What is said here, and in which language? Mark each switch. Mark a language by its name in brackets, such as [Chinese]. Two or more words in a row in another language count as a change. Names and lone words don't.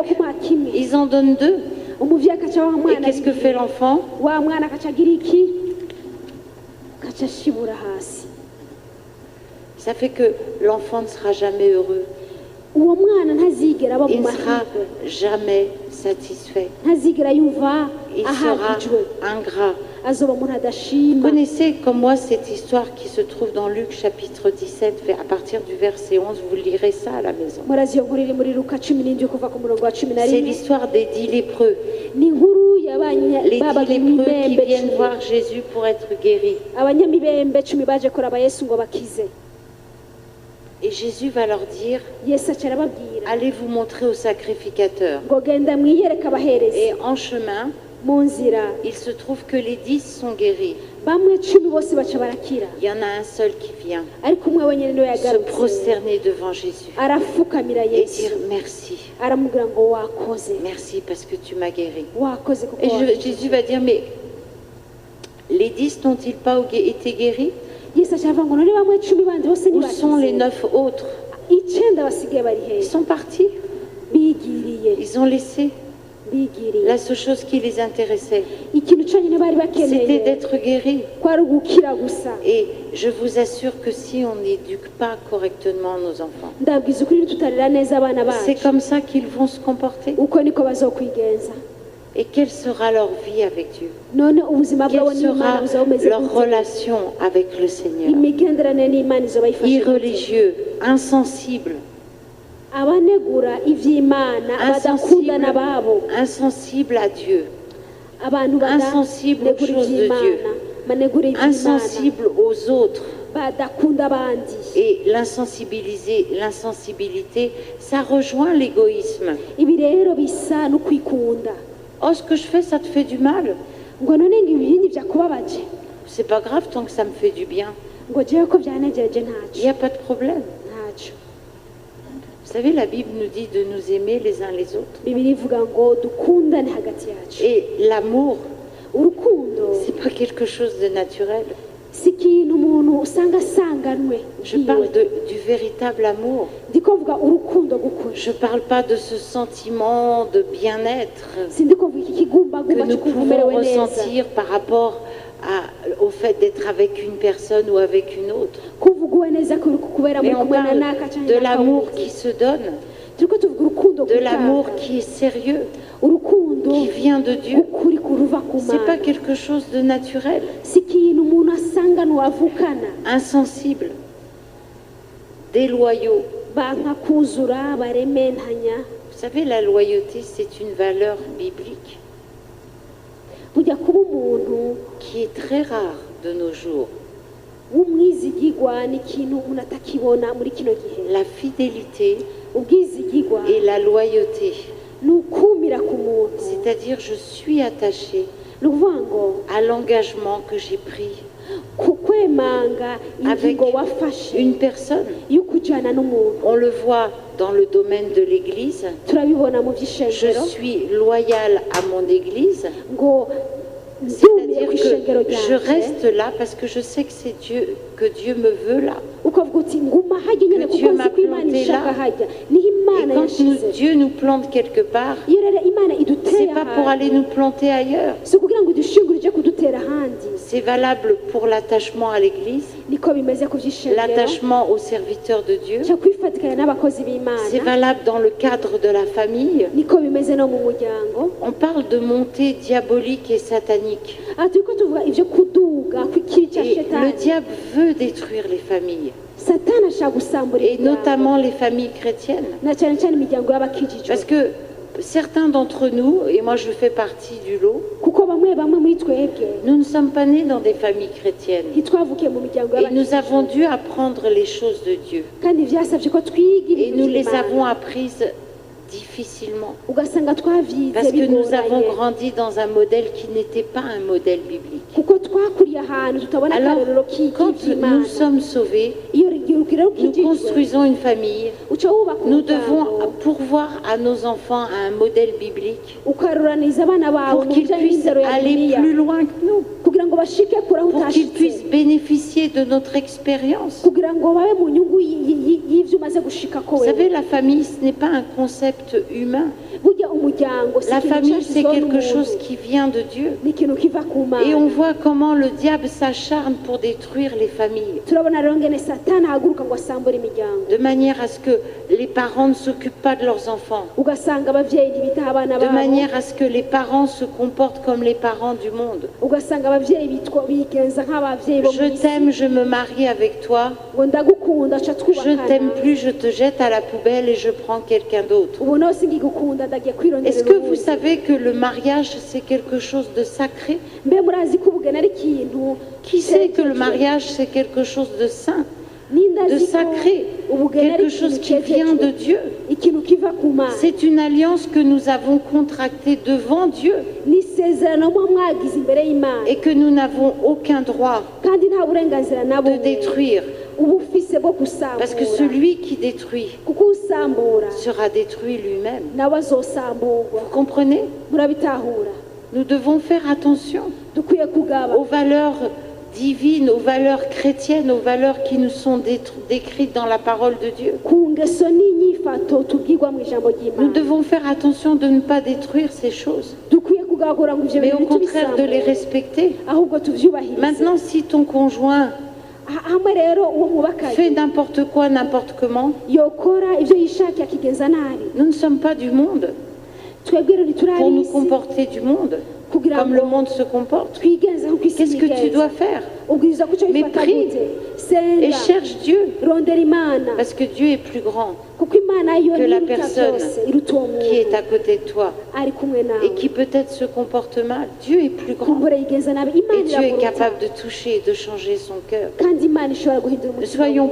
[French] Donc, [Rundi] kumuha kimwe, [French] ils en donnent deux. [Rundi] umuvyeyi akaca wa [French] Et [Rundi] mwana [French] qu'est-ce que [Rundi] bibiri. [French] fait l'enfant? [Rundi] wa mwana akaca agira iki? akaca ashibura hasi. [French] Ça fait que l'enfant ne sera jamais heureux. [Rundi] uwo mwana ntazigera aba mu [French] Il ne sera [Rundi] mahirwe, [French] jamais satisfait. [Rundi] ntazigera yumva [French] Il sera [Rundi] ahagijwe, [French] ingrat. [Rundi] azoba umuntu [French] Vous [Rundi] adashima. [French] connaissez comme moi cette histoire qui se trouve dans Luc chapitre 17, à partir du verset 11, vous lirez ça à la maison. [Rundi] murazi iyo nkuru iri muri luka 17 kuva ku murongo wa 11. [French] C'est l'histoire des 10 lépreux. [Rundi] ni inkuru [French] Les 10 lépreux qui [Rundi] y'abanyamibembe [French] viennent voir Jésus pour être guéris. [Rundi] abanyamibembe 10 baje kuraba Yesu ngo bakize. [French] Et Jésus va leur dire, [Rundi] Yesu aca arababwira [French] allez vous montrer au sacrificateur. [Rundi] ngo genda mwiyereke abaherezi. [French] Et en chemin, [Rundi] mu nzira [French] il se trouve que les 10 sont guéris. [Rundi] bamwe 10 bose baca barakira, [French] Il y en a un seul qui vient [Rundi] ariko umwe wenyine niwe [French] se [Rundi] yagarutse [French] prosterner devant Jésus [Rundi] arafukamira [French] et [Rundi] Yesu [French] dire merci. [Rundi] aramubwira ngo wakoze, [French] Merci parce que tu m'as guéri. [Rundi] wakoze kuko [French] Et [Rundi] wakize. [French] Jésus va dire, mais les 10 n'ont-ils pas été guéris? [Rundi] Yesu aca avuga ngo none bamwe 10 bandi bose [French] Où sont les [Rundi] ntibakize, [French] 9 autres? [Rundi] 9 basigaye bari [French] Ils [Rundi] hehe? [French] sont partis. [Rundi] bigiriye [French] Ils ont laissé. [Rundi] bigiriye. [French] La seule chose qui les intéressait, [Rundi] ikintu cyonyine bari [French] c'était [Rundi] bakeneye [French] d'être guéris. [Rundi] kwari ugukira gusa. [French] Et je vous assure que si on n'éduque pas correctement nos enfants, [Rundi] ndabwiza ukuri tutarera neza abana [French] c'est [Rundi] bacu, [French] comme ça qu'ils vont se comporter. [Rundi] uko niko bazokwigenza. [French] Et quelle sera leur vie avec Dieu? [Rundi] none ubuzima bwabo [French] Quelle [Rundi] n'imana [French] sera [Rundi] buzaba bumeze [French] leur [Rundi] gute? [French] relation avec le Seigneur? [Rundi] imigenderanire n'imana izoba yifashe gute? [French] Irreligieux, insensibles, [Rundi] abanegura ivy'imana badakundana babo, [French] insensibles à Dieu, [Rundi] abantu [French] insensibles aux [Rundi] banegura [French] choses de Dieu, [Rundi] ivy'imana, banegura ivy'imana, [French] insensibles aux autres. [Rundi] badakunda abandi. [French] Et l'insensibilité, ça rejoint l'égoïsme. [Rundi] ibi rero bisa no kwikunda, [French] Oh, ce que je fais, ça te fait du mal. [Rundi] ngo none ngo ibindi vyakubabaje, [French] C'est pas grave tant que ça me fait du bien. [Rundi] ngo jewe ko vyanejeje [French] Il [Rundi] ntaco [French] n'y a pas de problème. [Rundi] ntaco. [French] Vous savez, la Bible nous dit de nous aimer les uns les autres. [Rundi] bibiri ivuga ngo dukundane hagati yacu. [French] Et l'amour, [Rundi] urukundo [French] c'est pas quelque chose de naturel. [Rundi] si ikintu umuntu usanga asanganwe. [French] Je parle du véritable amour. [Rundi] ndiko mvuga urukundo gukuri, [French] Je parle pas de ce sentiment de bien-être [Rundi] sindiko mvuga iki [French] que [Rundi] kigumbagumba [French] nous [Rundi] cyo kumva [French] pouvons [Rundi] umerewe neza, [French] ressentir par rapport au fait d'être avec une personne ou avec une autre. [Rundi] kumva uguwe neza ko uri kubera [French] Mais [Rundi] muri [French] on [Rundi] kumwe na [French] parle [Rundi] naka canke [French] de [Rundi] naka [French] l'amour [Rundi] wundi. [French] qui se donne, [Rundi] turiko tuvuga urukundo [French] de l'amour [Rundi] gutanga, [French] qui est sérieux, [Rundi] urukundo [French] qui vient de Dieu. [Rundi] ukuri kuruva ku [French] C'est pas [Rundi] mana, [French] quelque chose de naturel, [Rundi] si ikintu umuntu asanganwe avukana, [French] insensible, déloyaux. [Rundi] banka kuzura barementanya. [French] Vous savez, la loyauté, c'est une valeur biblique [Rundi] burya kuba umuntu [French] qui est très rare de nos jours. [Rundi] w'umwizigigwa ni ikintu umuntu atakibona muri kino gihe. [French] La fidélité [Rundi] ubwizigigwa [French] et la loyauté, [Rundi] ni ukumira ku muntu, [French] c'est-à-dire je suis attachée [Rundi] ni ukuvuga ngo [French] à l'engagement que j'ai pris [Rundi] ku kwemanga [French] avec [Rundi] ingingo wafashe [French] une personne. [Rundi] yo kujyana n'umuntu. [French] On le voit dans le domaine de l'Église. [Rundi] turabibona mu [French] Je [Rundi] by'ishengero [French] suis loyale à mon Église, [Rundi] ngo ndumiye [French] c'est-à-dire [Rundi] ku ishengero [French] que je [Rundi] ryanjye, [French] reste là parce que je sais que c'est Dieu, que Dieu me veut là. [Rundi] ukavuga uti nguma hajya nyine [French] Que [Rundi] kuko [French] Dieu [Rundi] nzi [French] m'a [Rundi] ko imana [French] planté [Rundi] ishaka [French] là. [Rundi] hajya niho [French] Et [Rundi] imana [French] quand [Rundi] yashize. [French] Dieu nous plante quelque part, [Rundi] iyo rero imana iduteye [French] c'est pas pour aller [Rundi] ahantu, [French] nous planter ailleurs. [Rundi] si ukugira ngo udushingure uje kudutera ahandi. [French] C'est valable pour l'attachement à l'Église, [Rundi] niko bimeze ku by'ishengero, [French] l'attachement aux serviteurs de Dieu, [Rundi] cyo kwifatira gufatikanya n'abakozi b'imana [French] C'est valable dans le cadre de la famille. [Rundi] niko bimeze no mu muryango. [French] On parle de montée diabolique et satanique. [Rundi] Aha turiko tuvuga ivyo kuduga kw'ikiri ca [French] Et le [Rundi] shetani. [French] diable veut détruire les familles, [Rundi] Satani ashaka gusambura [French] et [Rundi] imiryango, [French] notamment les familles chrétiennes. [Rundi] na cyane cyane imiryango y'abakijijwe, [French] Parce que certains d'entre nous, et moi je fais partie du lot, [Rundi] kuko bamwe muri twebwe [French] nous ne sommes pas nés dans des familles chrétiennes. [Rundi] ntitwavukiye mu miryango [French] Et nous avons [Rundi] y'abakijijwe, [French] dû apprendre les choses de Dieu. [Rundi] kandi vyasabye ko twiga [French] Et [Rundi] ibintu [French] nous les [Rundi] by'Imana. [French] avons apprises difficilement. [Rundi] Ugasanga twavyize [French] Parce que nous avons [Rundi] bigoranye, [French] grandi dans un modèle qui n'était pas un modèle biblique. [Rundi] kuko twakuriye ahantu tutabona [French] Alors, [Rundi] akarorero [French] quand [Rundi] k'ivy'Imana. [French] nous sommes sauvés, [Rundi] Iyo rero [French] nous [Rundi] ukijijwe [French] construisons une famille. [Rundi] uca wubaka [French] Nous devons [Rundi] umuryango, [French] pourvoir à nos enfants un modèle biblique [Rundi] ukaruraniza abana bawe [French] pour [Rundi] mu [French] qu'ils [Rundi] bijanye [French] puissent [Rundi] n'indero ya [French] aller [Rundi] Bibiliya, [French] plus loin que nous, [Rundi] kugira ngo bashike kure aho [French] pour qu'ils [Rundi] utashitse, [French] puissent bénéficier de notre expérience. [Rundi] kugira ngo babe mu nyungu y'ivyo umaze gushikako [French] Vous [Rundi] wewe. [French] savez, la famille, ce n'est pas un concept humain. [Rundi] Burya umuryango si [French] La [Rundi] ikintu [French] famille, c'est [Rundi] cyashizweho [French] quelque [Rundi] n'umuntu, [French] chose qui vient de Dieu. [Rundi] ni ikintu kiva ku [French] Et on [Rundi] Mana. [French] voit comment le diable s'acharne pour détruire les familles, [Rundi] Turabona rero ngene satani ahaguruka ngo asambure imiryango, [French] de manière à ce que les parents ne s'occupent pas de leurs enfants, [Rundi] ugasanga abavyeyi ntibitaho abana [French] de [Rundi] babo, [French] manière à ce que les parents se comportent comme les parents du monde. [Rundi] ugasanga abavyeyi bigenza nk'abavyeyi bo [French] Je [Rundi] mw'isi, [French] t'aime, je me marie avec toi. [Rundi] ngo ndagukunda ca [French] Je t'aime [Rundi] twubakana, [French] plus, je te jette à la poubelle et je prends quelqu'un d'autre. [Rundi] ubu nawe singigukunda ndagiye kwirondera [French] Est-ce que vous [Rundi] urundi. [French] savez que le mariage, c'est quelque chose de sacré? [Rundi] Mbe murazi ko ubugeni ari ikintu [French] Qui sait que le mariage, c'est quelque chose de saint, [Rundi] Nindazi [French] de [Rundi] ko [French] sacré, [Rundi] ubugeni ari [French] quelque chose [Rundi] ikintu [French] qui vient de [Rundi] cyejejwe, [French] Dieu? [Rundi] ikintu kiva ku Mana, [French] C'est une alliance que nous avons contractée devant Dieu [Rundi] ni isezerano muba mwagize imbere y'Imana, [French] et que nous n'avons aucun droit [Rundi] kandi nta burenganzira na [French] de [Rundi] bumwe [French] détruire. [Rundi] uba ufise bwo [French] Parce que [Rundi] gusambura, [French] celui qui détruit [Rundi] kuko usambura [French] sera détruit lui-même. [Rundi] nawe azosamburwa. [French] Vous comprenez? [Rundi] Murabitahura, [French] Nous devons faire attention [Rundi] dukwiye kugaba [French] aux valeurs divines, aux valeurs chrétiennes, aux valeurs qui nous sont décrites dans la parole de Dieu. [Rundi] ku ngeso n'inyifato tubwirwa mu ijambo [French] Nous [Rundi] ry'Imana. [French] devons faire attention de ne pas détruire ces choses, [Rundi] Dukwiye kugagura ngo ivyo [French] mais au [Rundi] bintu [French] contraire de les [Rundi] tubisambure, [French] respecter. [Rundi] ahubwo tuvyubahirize. [French] Maintenant, si ton conjoint [Rundi] Hamwe rero uwo mwubakanye [French] fait n'importe quoi, n'importe comment, [Rundi] yokora ivyo yishakiye akigenza nabi, [French] nous ne sommes pas du monde [Rundi] twebwe rero [French] pour nous [Rundi] ntiturabisi [French] comporter du monde, [Rundi] kugira [French] comme le [Rundi] ngo [French] monde se comporte. [Rundi] twigenze nk'uko isi [French] Qu'est-ce que tu [Rundi] yigenza. [French] dois faire? [Rundi] Ubwirizwa kuco [French] Mais [Rundi] bifata [French] prie. [Rundi] gute? [French] Et [Rundi] Senga, [French] cherche Dieu, [Rundi] rondera Imana, [French] parce que Dieu est plus grand [Rundi] kuko Imana yo [French] que la [Rundi] iruta [French] personne [Rundi] byose, iruta uwo [French] qui est [Rundi] muntu [French] à côté de toi [Rundi] ari kumwe [French] et [Rundi] nawe, [French] qui peut-être se comporte mal. Dieu est plus grand [Rundi] kumbura yigenza nabi. [French] et [Rundi] Imana [French] Dieu est [Rundi] iramuruta, [French] capable de toucher et de changer son cœur. [Rundi] kandi Imana ishobora guhindura [French] Ne [Rundi] umutima [French] soyons